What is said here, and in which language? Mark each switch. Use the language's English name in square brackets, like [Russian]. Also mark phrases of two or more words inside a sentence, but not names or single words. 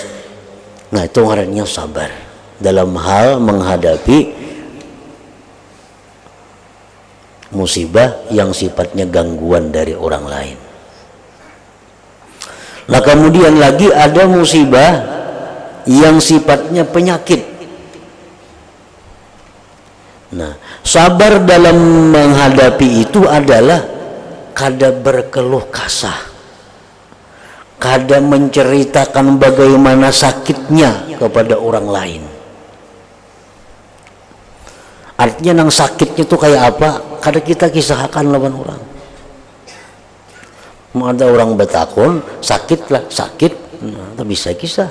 [Indonesian] Nah itu ngarannya sabar dalam hal menghadapi musibah yang sifatnya gangguan dari orang lain. Nah kemudian lagi ada musibah yang sifatnya penyakit. Nah sabar dalam menghadapi itu adalah kada berkeluh kasah, kada menceritakan bagaimana sakitnya kepada orang lain. [Banjar] Artinya nang sakitnya itu kayak apa, kada kita kisahkan lawan orang. Mau ada orang bertakun sakit lah, sakit, nah, bisa kisah.